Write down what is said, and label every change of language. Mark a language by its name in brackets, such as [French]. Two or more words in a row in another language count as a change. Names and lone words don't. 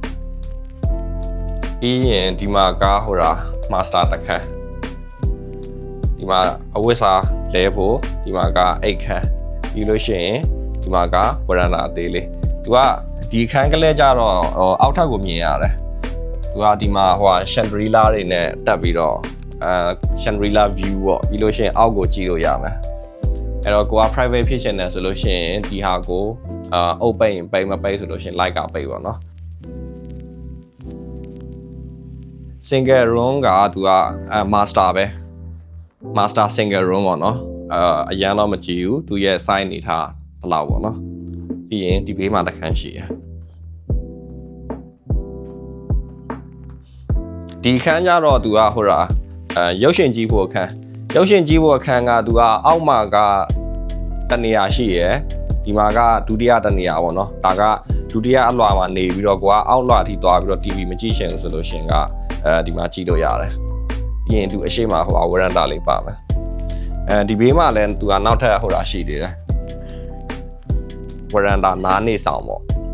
[Burmese] ပြီးရင်ဒီမှာကဟိုmaster တခန်းဒီမှာအဝတ်စားလဲဖို့ဒီမှာကအိတ်ခန်းပြီးလို့ရှိရင်ဒီမှာကဝရန္တာအသေးလေးသူကဒီခန်းကလေးကြတော့အောက်ထပ်ကိုမြင်ရတယ်သူကဒီမှာဟိုchandelier တွေနဲ့တက်ပြီးတော့ [English] chandelier view [Burmese] ပေါ့ပြီးလို့ရှိရင်အောက်ကိုကြည့်လို့ရမယ်အဲ့တော့ကိုက private ဖြစ်ချင်တယ်ဆိုလို့ရှိရင်ဒီဟာကိုအုပ်ပိတ်ရင်ပိတ်မပိတ်ဆိုလို့ရှိရင် light ကပိတ်ပေါ့နော် [English] single room [Burmese] ကသူကmaster ပဲ [English] master single room [Burmese] ပေါ့နော်အရန်တော့မကြည့်ဘူးသူရဲ့ size နေထားဘယ်လောက်ပေါ့နော်ပြီးရင်ဒီဘေးမှာတစ်ခန်းရှိရ ဒီခန်းကြတော့သူကဟိုရုပ်ရှင်ကြည့်ဖို့အခန်းရုပ်ရှင်ကြည့်ဖို့အခန်းကသူကအောက်မှာကတနေရာရှိရယ်ဒီမှာကဒုတိယတနေရာပေါ့နော်ဒါကဒုတိယအလွှာမှာနေပြီးတော့ကိုကအောက်လွှာထိသွားပြီးတော့ TV မကြည့်ချင်ဘူးဆိုလို့ရှင်ကဒီမှာကြည့်လို့ရတယ်ပြီးရင်သူအရှိမဟိုဝရန္တာလေးပါမယ်ဒီဘေးမှာလည်းသူကနောက်ထပ်ဟိုရှိသေးတယ်ဝရန္တာနားနေဆောင်ပေါ့